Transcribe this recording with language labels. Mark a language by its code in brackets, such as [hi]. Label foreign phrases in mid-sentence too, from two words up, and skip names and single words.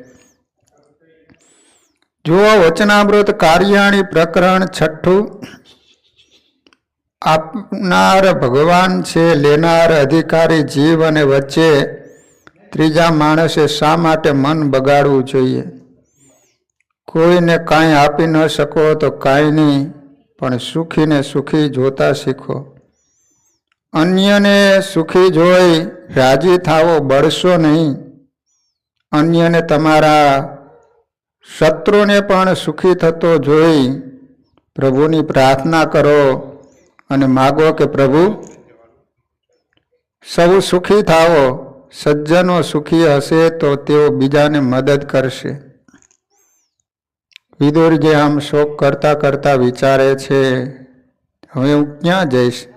[gu] જો વચનામૃત કાર્યાણી પ્રકરણ 6 આપનાર ભગવાન છે, લેનાર અધિકારી જીવ અને વચ્ચે ત્રીજા માણસે શા માટે મન બગાડવું જોઈએ। કોઈને કાંઈ આપી ન શકો તો કાંઈ નહીં, પણ સુખી ને સુખી જોતા શીખો। અન્યને સુખી જોઈ રાજી થાવો, બળશો નહીં। અન્યને તમારા શત્રુને પણ સુખી થતો જોઈ પ્રભુની પ્રાર્થના કરો અને માગો કે પ્રભુ સૌ સુખી થાઓ. સજ્જનો સુખી હશે તો તેઓ બીજાને મદદ કરશે. વિદુરજી આમ શોક કરતા કરતા વિચારે છે, હવે હું ક્યાં જઈશ?